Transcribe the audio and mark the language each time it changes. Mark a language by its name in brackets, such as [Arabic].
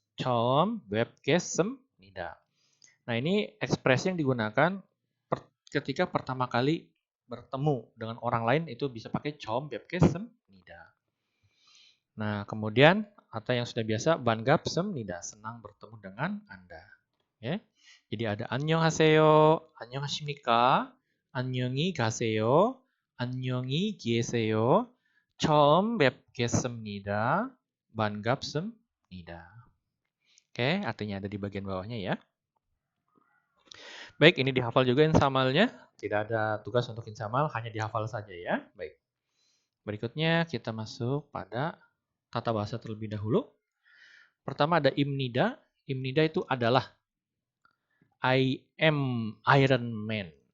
[Korean] 처음 뵙겠습니다. [Indonesian] Nah, ini ekspresi yang digunakan ketika pertama kali bertemu dengan orang lain itu bisa pakai [Korean] 처음 뵙겠습니다. [Indonesian] Nah, kemudian atau yang sudah biasa [Korean] 반갑습니다, [Indonesian] senang bertemu dengan Anda. Ya. Jadi ada [Korean] 안녕하세요, 안녕하십니까, 안녕히 가세요, 안녕히 계세요, 처음 뵙겠습니다, 반갑습니다. [Indonesian] Oke, artinya ada di bagian bawahnya ya. Baik, ini dihafal juga insamalnya. Tidak ada tugas untuk insamal, hanya dihafal saja ya. Baik. Berikutnya kita masuk pada tata bahasa terlebih dahulu. Pertama ada imnida. Imnida itu adalah [English] I am Iron Man.